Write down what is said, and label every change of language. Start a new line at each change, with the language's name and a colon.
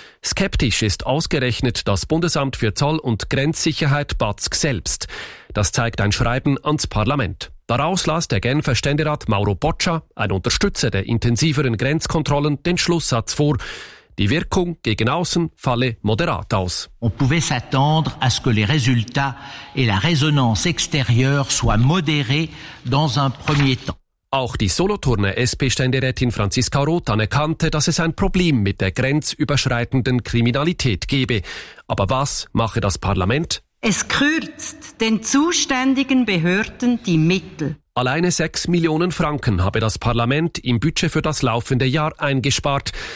German: Skeptisch ist ausgerechnet das Bundesamt für Zoll- und Grenzsicherheit BATSG selbst. Das zeigt ein Schreiben ans Parlament. Daraus las der Genfer Ständerat Mauro Boccia, ein Unterstützer der intensiveren Grenzkontrollen, den Schlusssatz vor. Die Wirkung gegen außen falle moderat aus.
French: On pouvait s'attendre à ce que les résultats et la résonance extérieure soient modérés dans un premier temps.
German: Auch die Solothurner SP-Ständerätin Franziska Roth anerkannte, dass es ein Problem mit der grenzüberschreitenden Kriminalität gebe. Aber was mache das Parlament? Es kürzt den zuständigen Behörden die Mittel. Alleine 6 Millionen Franken habe das Parlament im Budget für das laufende Jahr eingespart.